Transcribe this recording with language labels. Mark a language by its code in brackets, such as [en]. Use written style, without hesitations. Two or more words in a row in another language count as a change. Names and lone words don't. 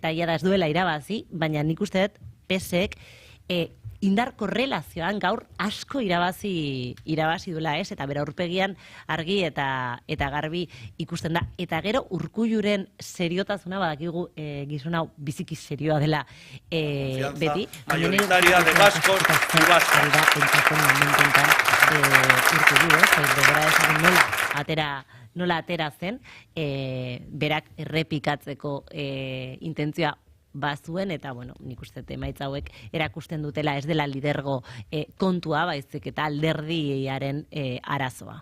[eu] Eta ia da ez duela irabazi, baina nik uste dut, PSek, indar korrelazioan gaur asko irabazi duela, ez? Eta bera aurpegian argi eta garbi ikusten da. Eta gero Urkulluren seriotasuna badakigu gizon hau biziki serioa dela beti. [es] Mayoritaria de vascos y vascas. [eu] Urkullu, nola atera zen, berak errepikatzeko intentzioa bazuen, eta, bueno, nik uste emaitza hauek erakusten dutela ez dela lidergo kontua, baizik eta alderdiaren arazoa.